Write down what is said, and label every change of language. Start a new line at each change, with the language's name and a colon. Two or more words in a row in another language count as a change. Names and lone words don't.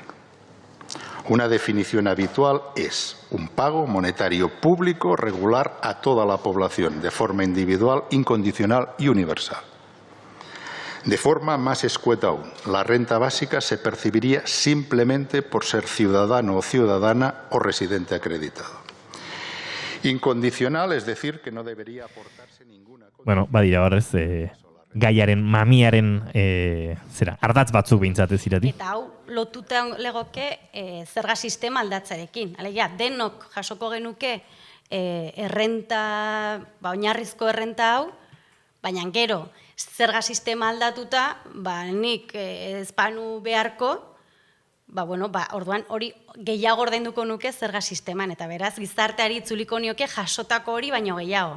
Spanish: Una definición habitual es un pago monetario público regular a toda la población de forma individual, incondicional y universal. De forma más escueta aún, la renta básica se percibiría simplemente por ser ciudadano o ciudadana o residente acreditado. Incondicional, es decir, que no debería aportarse ninguna...
Basque: Bueno, badira horrez, gaiaren, mamiaren, ardatz batzuk behintzat ez Irati. Eta hau, lotuta legoke zerga sistema aldatzarekin. Alegia, denok jasoko genuke oinarrizko errenta hau, baina gero, zerga sistema aldatuta, nik ezpanu beharko, orduan hori gehiago ordainduko nuke zerga sisteman, eta beraz gizarteari itzuliko nioke jasotako hori baino gehiago.